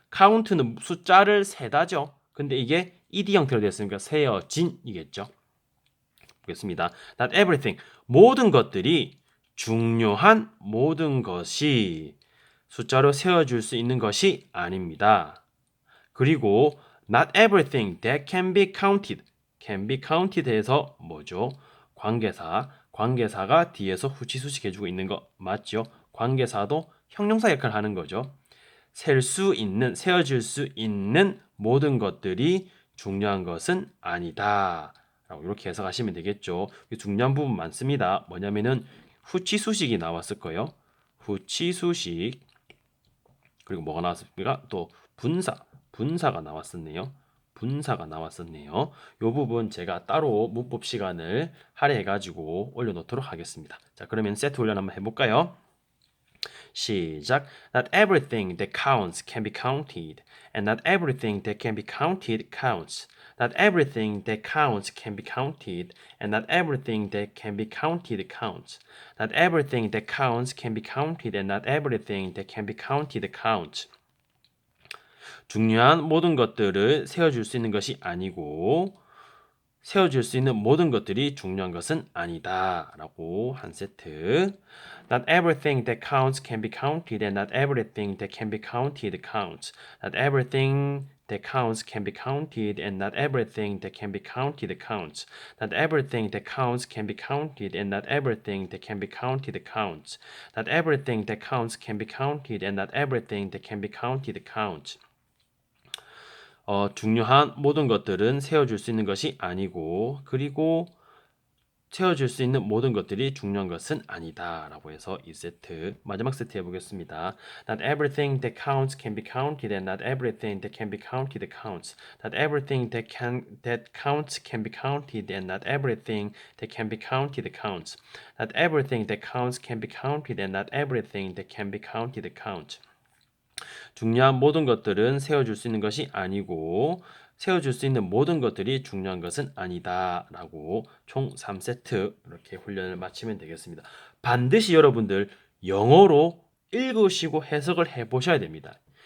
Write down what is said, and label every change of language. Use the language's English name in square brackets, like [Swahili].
[Korean] count는 숫자를 세다죠. 근데 이게 ed 형태로 됐으니까 세어진이겠죠. 보겠습니다. [English] Not everything. [Korean] 모든 것들이 중요한 모든 것이 숫자로 세워줄 수 있는 것이 아닙니다. [English] 그리고 not everything that can be counted. can be counted [Korean] 에서 뭐죠? 관계사가 뒤에서 후치수식 해주고 있는 거 맞죠? 관계사도 형용사 역할을 하는 거죠. 세어질 수 있는 모든 것들이 중요한 것은 아니다. 라고 이렇게 해석하시면 되겠죠. 중요한 부분 많습니다. 뭐냐면은 후치수식이 나왔을 거예요. 후치수식. 그리고 뭐가 나왔습니까? 또 분사가 나왔었네요. 분사가 나왔었네요. 이 부분 제가 따로 문법 시간을 할애해가지고 올려놓도록 하겠습니다. 자, 그러면 세트 훈련 한번 해볼까요? 시작. [English] Not everything that counts can be counted, and not everything that can be counted counts. Not everything that counts can be counted, and not everything that can be counted counts. Not everything that counts can be counted, and not everything that can be counted counts. [Korean] 중요한 모든 것들을 세워줄 수 있는 것이 아니고 세워줄 수 있는 모든 것들이 중요한 것은 아니다 라고 한 세트. [English] Not everything that counts can be counted and not everything that can be counted counts. Not everything that counts can be counted and not everything that can be counted counts. Not everything that counts can be counted and not everything that can be counted counts. Not everything that counts can be counted and not everything that can be counted counts. [Korean] 중요한 모든 것들은 세워줄 수 있는 것이 아니고 그리고 세워줄 수 있는 모든 것들이 중요한 것은 아니다 라고 해서 이 세트 마지막 세트 해보겠습니다. [English] Not everything that counts can be counted and not everything that can be counted counts. Not everything that counts can be counted and not everything that can be counted counts. Not everything that counts can be counted and not everything that can be counted counts. [Korean] 중요한 모든 것들은 세워줄 수 있는 것이 아니고 세워줄 수 있는 모든 것들이 중요한 것은 아니다 라고 총 3세트 이렇게 훈련을 마치면 되겠습니다. 반드시 여러분들 영어로 읽으시고 해석을 해보셔야 됩니다.